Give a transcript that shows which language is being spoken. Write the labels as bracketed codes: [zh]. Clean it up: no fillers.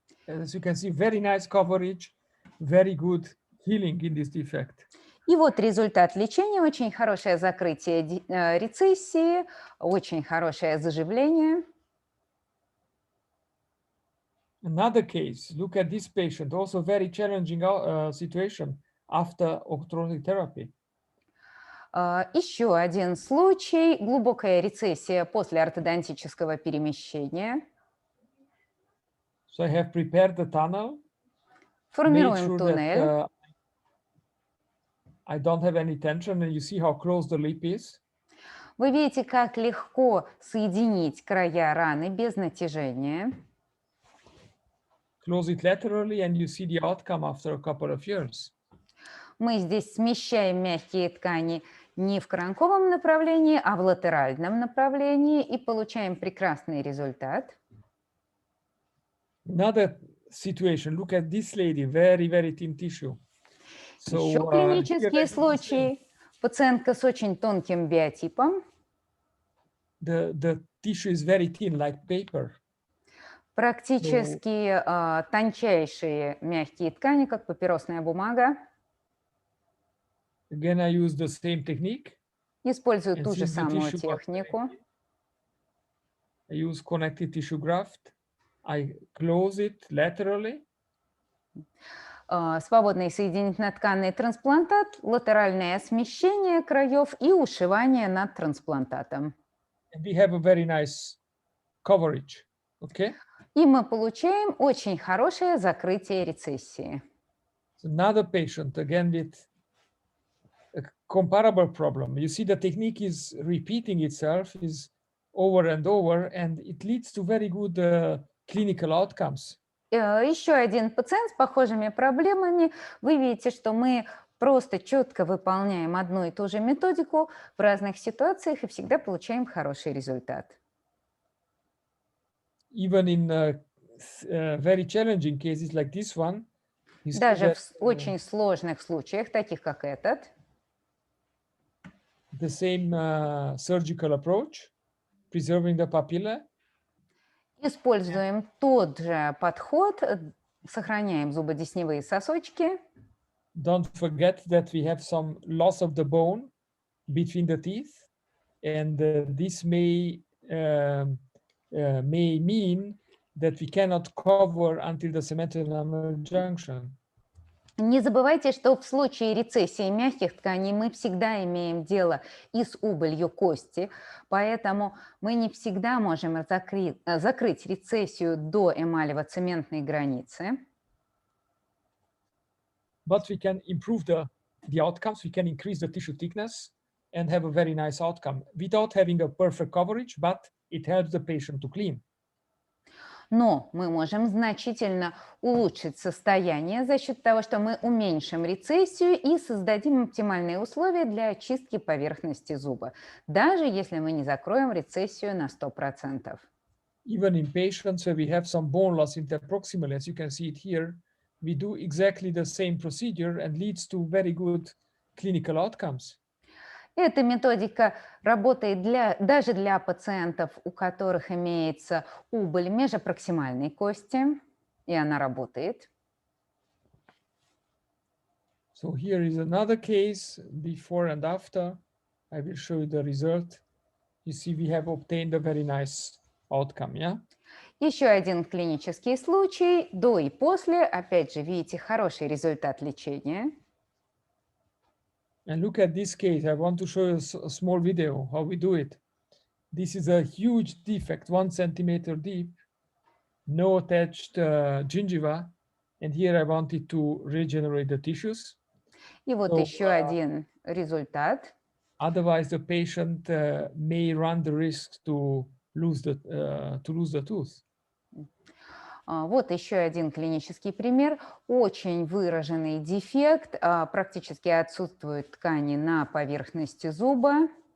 [en] As you can see, very nice coverage, very good healing in this defect. [ru] И вот результат лечения. Очень хорошее закрытие рецессии, очень хорошее заживление. [en] Another case, look at this patient, also very challenging situation after orthodontic therapy. [ru] Еще один случай, глубокая рецессия после ортодонтического перемещения. [en] So I have prepared the tunnel. [ru] Формируем туннель. [en] I don't have any tension, and you see how close the lip is. [ru] Вы видите, как легко соединить края раны без натяжения. [en] Close it laterally, and you see the outcome after a couple of years. [ru] Мы здесь смещаем мягкие ткани не в коронковом направлении, а в латеральном направлении и получаем прекрасный результат. [en] Another situation, look at this lady, very, very thin tissue. [ru] Еще клинические случаи. Пациентка с очень тонким биотипом. [en] The tissue is very thin, like paper. [ru] Практически тончайшие мягкие ткани, как папиросная бумага. [en] Again, I use the same technique. [ru] Использую ту же самую технику. [en] I use connective tissue graft. I close it laterally. [ru] Свободный соединительно-тканный трансплантат, латеральное смещение краев и ушивание над трансплантатом. [en] And we have a very nice coverage. Okay? [ru] И мы получаем очень хорошее закрытие рецессии. [en] Another patient, again with a comparable problem. You see the technique is repeating itself, is over and over, and it leads to very good clinical outcomes. [ru] Еще один пациент с похожими проблемами. Вы видите, что мы просто четко выполняем одну и ту же методику в разных ситуациях и всегда получаем хороший результат. [en] Even in very challenging cases like this one, [ru] даже в очень сложных случаях, таких как этот, [en] the same surgical approach, preserving the papilla. [ru] Используем тот же подход, сохраняем зубодесневые сосочки. [en] Don't forget that we have some loss of the bone between the teeth, and this may mean that we cannot cover until the cemented enamel junction. [ru] Не забывайте, что в случае рецессии мягких тканей мы всегда имеем дело и с убылью кости, поэтому мы не всегда можем закрыть рецессию до эмалево-цементной границы. [en] But we can improve the outcomes, we can increase the tissue thickness and have a very nice outcome without having a perfect coverage, but it helps the patient to clean. [ru] Но мы можем значительно улучшить состояние за счет того, что мы уменьшим рецессию и создадим оптимальные условия для очистки поверхности зуба, даже если мы не закроем рецессию на 100%. [en] Even in patients where we have some bone loss interproximally, as you can see it here, we do exactly the same procedure and leads to very good clinical outcomes. [ru] Эта методика работает даже для пациентов, у которых имеется убыль межопроксимальной кости, и она работает. [en] So here is another case, before and after. I will show you the result. You see we have obtained a very nice outcome, yeah? [ru] Еще один клинический случай, до и после. Опять же, видите, хороший результат лечения. [en] And look at this case. I want to show you a small video how we do it. This is a huge defect, 1 centimeter deep, no attached gingiva. And here I wanted to regenerate the tissues. [ru] И вот [en] So, [ru] еще один результат. [en] Otherwise, the patient may run the risk to lose the tooth. [ru] Вот еще один клинический пример. Очень выраженный дефект. Практически отсутствуют ткани на поверхности зуба.